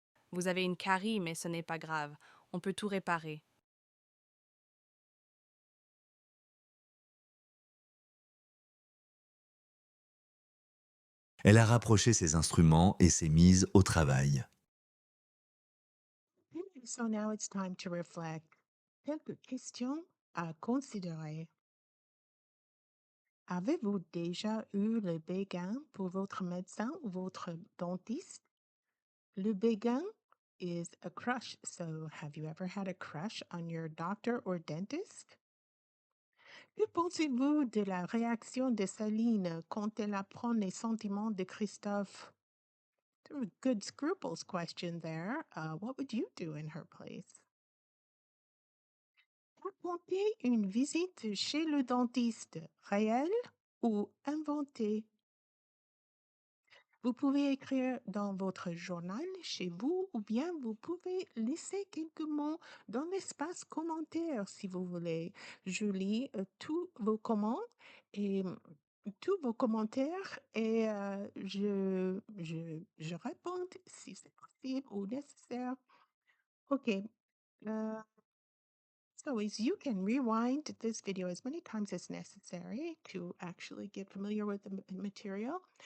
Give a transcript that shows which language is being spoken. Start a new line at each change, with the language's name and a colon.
French: Vous avez une carie, mais ce n'est pas grave. On peut tout réparer. Elle a rapproché ses instruments et s'est mise au travail.
English: So now it's time to reflect.
French: Quelques questions à considérer. Avez-vous déjà eu le béguin pour votre médecin ou votre dentiste?
English: Le béguin is a crush. So have you ever had a crush on your doctor or dentist?
French: Que pensez-vous de la réaction de Céline quand elle apprend les sentiments de Christophe?
English: Good scruples question there. What would you do in her place?
French: Raconter une visite chez le dentiste, réelle ou inventée? Vous pouvez écrire dans votre journal chez vous ou bien vous pouvez laisser quelques mots dans l'espace commentaire si vous voulez. Je lis tous vos commentaires et tous vos commentaires et je réponds si c'est possible ou nécessaire. OK.
English: So as you can rewind this video as many times as necessary to actually get familiar with the material.